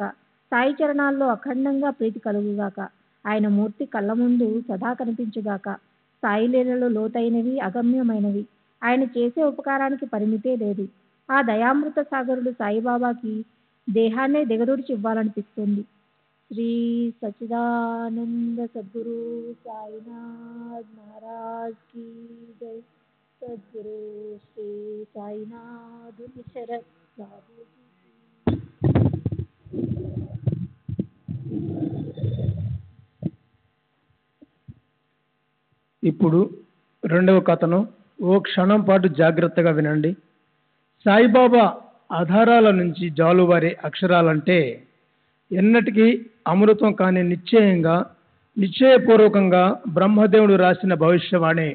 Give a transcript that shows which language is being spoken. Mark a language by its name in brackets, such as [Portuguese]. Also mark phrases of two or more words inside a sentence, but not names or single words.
[Telugu] సాయి చరణాల్లో అఖండంగా ప్రీతి కలుగుగాక. ఆయన మూర్తి కళ్ళ ముందు సదా కనిపించుగాక. సాయి లీలలు లోతైనవి, అగమ్యమైనవి. ఆయన చేసే ఉపకారానికి పరిమితే లేదు. ఆ దయామృత సాగరుడు సాయిబాబాకి దేహాన్నే దిగదూర్చి ఇవ్వాలనిపిస్తుంది. [Hindi] श्री सच्चिदानंद सद्गुरु साईनाथ महाराज की जय। सद्गुरु श्री साईनाथ शरद बाबू [Telugu] ఇప్పుడు రెండవ కథను ఓ క్షణం పాటు జాగ్రత్తగా వినండి. సాయిబాబా ఆధారాల నుంచి జాలువారే అక్షరాలంటే ఎన్నటికీ అమృతం కాని నిశ్చయపూర్వకంగా బ్రహ్మదేవుడు రాసిన భవిష్యవాణి.